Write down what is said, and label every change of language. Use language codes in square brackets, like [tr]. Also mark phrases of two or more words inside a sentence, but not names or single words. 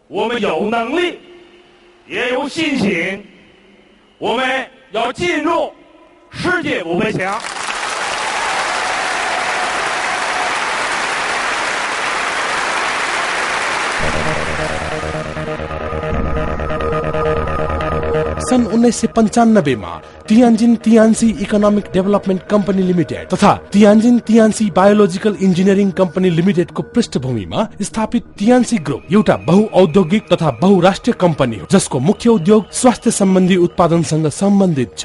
[zh] 们有能力，也有信心，我们要进入世界500强。 [ne] सन् 1995 मा तियान्जिन तियान्सी इकोनोमिक डेभलपमेन्ट कम्पनी लिमिटेड तथा तियान्जिन तियान्सी बायोलोजिकल इन्जिनियरिङ कम्पनी लिमिटेडको पृष्ठभूमिमा स्थापित तियान्सी ग्रुप एउटा बहुऔद्योगिक तथा बहुराष्ट्रिय कम्पनी हो, जसको मुख्य उद्योग स्वास्थ्य सम्बन्धी उत्पादनसँग सम्बन्धित छ।